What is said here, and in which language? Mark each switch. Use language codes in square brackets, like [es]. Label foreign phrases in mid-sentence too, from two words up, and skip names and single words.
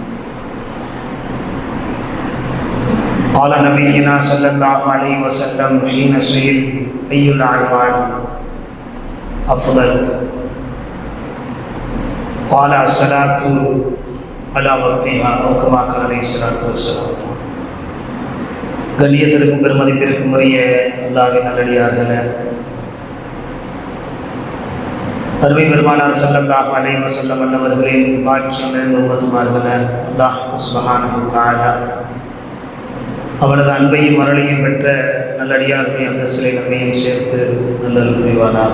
[ar] قال نبينا صلى الله عليه وسلم حين سئل أي الأعمال أفضل قال الصلاة على وقتها أو كما قال عليه الصلاة والسلام. [ta] கண்ணியத்திற்கும் பெருமதிப்பிற்கும் உரிய அல்லாஹ்வின் நல்லடியார்களே, அருமை பெருமானார் [ar] صلى الله عليه وسلم [ta] அவர்களின் பாக்கியம் நிறைந்த உம்மத்துமார்களே, [ar] الله سبحانه وتعالى [ta] அவரது அன்பையும் அருளையும் பெற்ற நல்லடியார்களை அந்த சிலை நம்மையும் சேர்த்து நல்லல் புரிவானார்.